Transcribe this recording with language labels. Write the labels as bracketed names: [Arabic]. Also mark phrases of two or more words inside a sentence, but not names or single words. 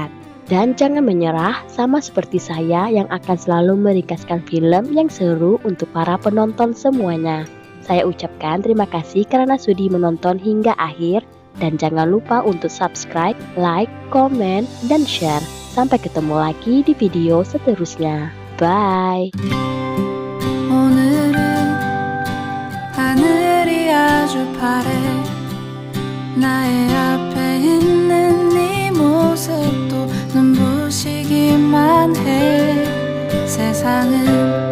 [Indonesian] Dan jangan menyerah sama seperti saya yang akan selalu meringkaskan film yang seru untuk para penonton semuanya. Saya ucapkan terima kasih karena sudi menonton hingga akhir. Dan jangan lupa untuk [English] subscribe, like, [Indonesian] komen, dan share. Sampai ketemu lagi di video seterusnya. Bye! [Korean] 오늘은 하늘이 아주 파래 나의 앞에 있는 네 모습도 눈부시기만 해 세상은